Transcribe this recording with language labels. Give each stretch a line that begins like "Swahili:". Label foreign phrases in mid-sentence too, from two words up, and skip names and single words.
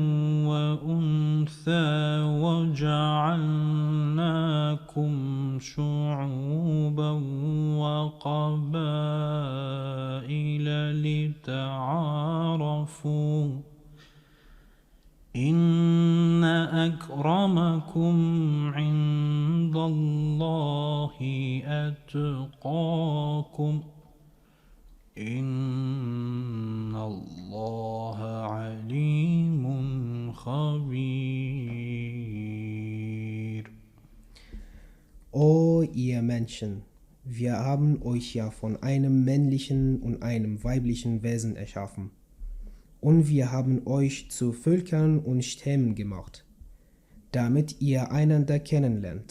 Arabic: وأنثى وجعلناكم شعوبا وقبائل لتعارفوا إن أكرمكم عند الله أتقاكم إن الله عليم خبير.
German: O ihr Menschen, wir haben euch ja von einem männlichen und einem weiblichen Wesen erschaffen. Und wir haben euch zu Völkern und Stämmen gemacht, damit ihr einander kennenlernt.